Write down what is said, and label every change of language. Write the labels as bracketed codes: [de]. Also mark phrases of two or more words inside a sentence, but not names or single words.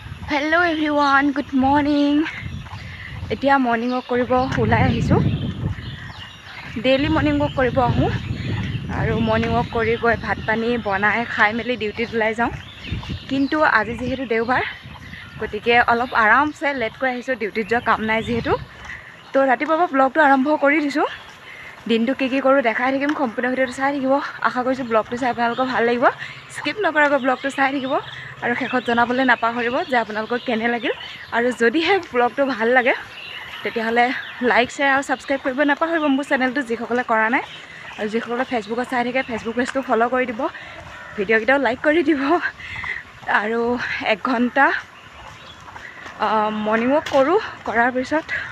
[en] Hello everyone, good morning. [as] এতিয়া [en] morning walk [as] কৰিব ওলাই আহিছো. [en] Daily morning walk [as] কৰিব আহোঁ. আৰু [en] morning walk [as] কৰি গৈ ভাত পানী বনাই খাই মেলি duty ওলাই যাওঁ. কিন্তু আজি যিহেতু দেওবাৰ গতিকে অলপ আৰাম সে late কৈ আহিছো duty যোৱা কাম নাই যিহেতু. তো ৰাতিপুৱা vlog টো আৰম্ভ কৰি দিছো. দিনটো কি কৰো দেখাই থাকিম সম্পূৰ্ণ ভিডিওটো চাই থাকিব আশা কৰিছো ব্লগটো চাই আপোনালোকৰ ভাল লাগিব স্কিপ নকৰাকৈ ব্লগটো চাই থাকিব আৰু শেষত জনাবলৈ নাপাহৰিব যে আপোনালোকৰ কেনে লাগিল আৰু যদি হে ব্লগটো ভাল লাগে তেতিয়াহলে [en] like share [as] আৰু সাবস্ক্ৰাইব কৰিব নাপাহৰিব মোৰ চেনেলটো যিসকলে কৰা নাই আৰু যিসকলে ফেচবুকত চাই থাকে ফেচবুক পেজটো ফলো কৰি দিব ভিডিও কিটাও লাইক কৰি দিব আৰু 1 ঘণ্টা [en] morning walk [as] কৰো কৰাৰ পিছত